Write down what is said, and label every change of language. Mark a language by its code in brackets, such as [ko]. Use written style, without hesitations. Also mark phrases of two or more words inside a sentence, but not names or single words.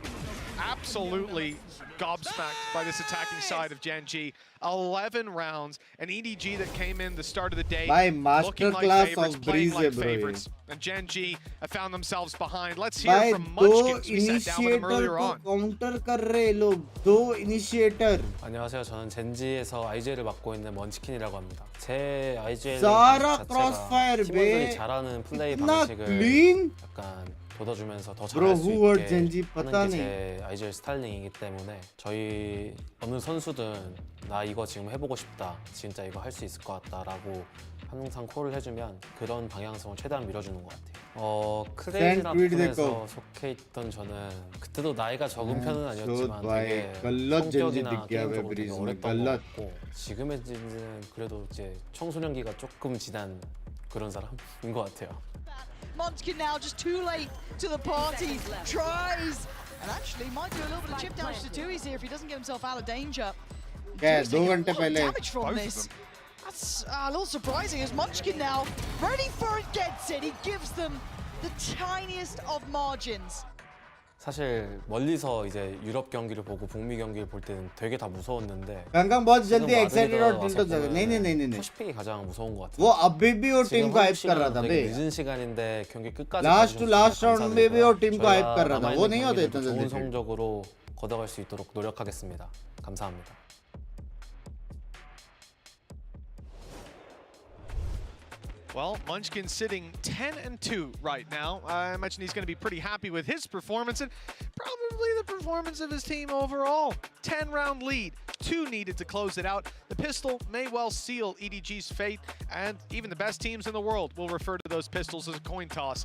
[en] Absolutely gobsmacked by this attacking side of Gen.G. 11 rounds, an EDG that came in the start of the day looking like favorites, playing like favorites. And Gen.G have found themselves behind. Let's hear from Munchkin. We sat down with them earlier on. [ko] 안녕하세요. 저는 젠지에서 IGL을 맡고 있는 먼치킨이라고 합니다. 제 IGL 자체가 팀원들이 잘하는 플레이 방식을 약간 돋아주면서 더 잘할 수 있게 하는 게 제 IGL 스타일링이기 때문에 저희 어느 선수든 나 이거 지금 해보고 싶다, 진짜 이거 할 수 있을 것 같다라고 항상 콜을 해주면 그런 방향성을 최대한 밀어주는 것 같아요. 크레이지라는 팀에서 속해 있던 저는 그때도 나이가 적은 편은 아니었지만 되게 성격이나 게임적으로 되게 어렸던 것 같고 지금의 젠지는 그래도 이제 청소년기가 조금 지난 그런 사람인 것 같아요. [en] Munchkin now just too late to the party, tries, and actually might do a little bit of chip damage to Tui's here if he doesn't get himself out of danger. [hi] Yeah, 2 घंटे पहले. [en] Damage from this. That's a little surprising as Munchkin now ready for it, gets it. He gives them the tiniest of margins. [ko] 사실 멀리서 이제 유럽 경기를 보고 북미 경기를 볼 때는 되게 다 무서웠는데 [hi] कंकंग बहुत जल्दी एक्साइटेड और टिल्ट हो जाएगा नहीं [ko] 푸시픽이 가장 무서운 것 같아요. [hi] वो अभी भी वो टीम को हाइप कर रहा था बे [ko] 늦은 시간인데 경기 끝까지 [en] last to last round [hi] में भी वो टीम को हाइप कर रहा था वो नहीं होता इतना [ko] 좋은 [hi] जल्दी [ko] 성적으로 걷어갈 수 있도록 노력하겠습니다. 감사합니다. [en] Well, Munchkin's sitting 10-2 right now. I imagine he's going to be pretty happy with his performance and probably the performance of his team overall. 10-round lead, 2 needed to close it out. The pistol may well seal EDG's fate, and even the best teams in the world will refer to those pistols as a coin toss.